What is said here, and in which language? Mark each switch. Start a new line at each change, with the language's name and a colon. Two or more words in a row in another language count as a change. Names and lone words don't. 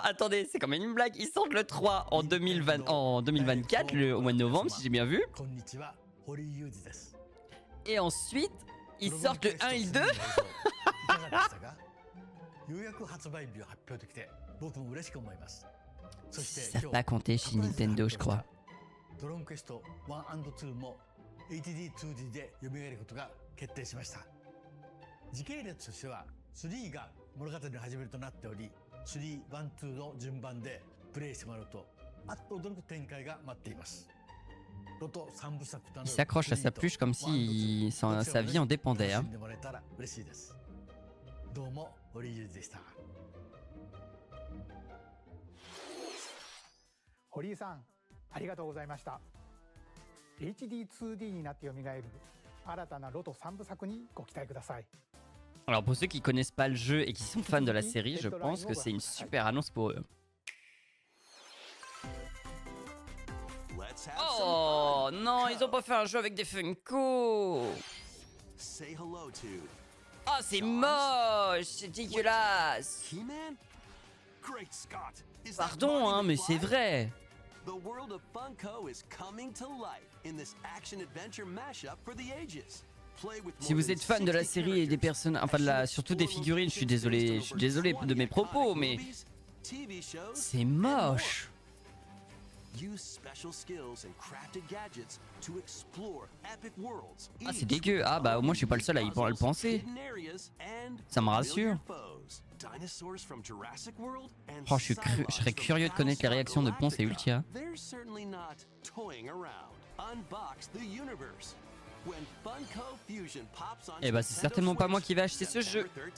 French: Attendez, c'est quand même une blague. Ils sortent le 3 en 2024, au mois de novembre, si j'ai bien vu. Et ensuite, ils sortent le 1 et le 2. Ils savent pas compter chez Nintendo, je crois.
Japanese: ドローンクエスト1&2も HD2D で蘇ることが決定しました。時系列としては3が物語の始めるとなっており、3、1、2の順番でプレイしてもらうとあっと驚く展開が待っています。ロト3部作となる
French: Il s'accroche à sa pluche comme si sa vie en dépendait. Hein.
Japanese: 楽しんでもらえたら嬉しいです。どうも堀井裕二でした。堀井さん、ありがとうございました。HD2D になって蘇る新たなロト3部作にご期待ください。
French: Alors pour ceux qui connaissent pas le jeu et qui sont fans de la série, je pense que c'est une super annonce pour eux. Oh non, ils ont pas fait un jeu avec des Funko. Oh, c'est moche, c'est dégueulasse. Pardon, hein, mais c'est vrai.
English: The world of Funko is coming to life in this action-adventure mashup for the ages. Play with
French: Si
English: more
French: vous
English: than
French: êtes fan de la
English: 60
French: série et des
English: characters,
French: personnes, enfin surtout des figurines, je suis désolé de mes propos, mais
English: TV shows,
French: c'est
English: and more.
French: moche.
English: Use special skills and crafted gadgets to explore epic worlds.
French: Ah, c'est dégueu. Ah bah au moins je suis pas le seul à y le penser. Ça me rassure. Oh, je serais curieux de connaître les réactions de Ponce et Ultia. Eh bah c'est certainement pas moi qui vais acheter ce jeu.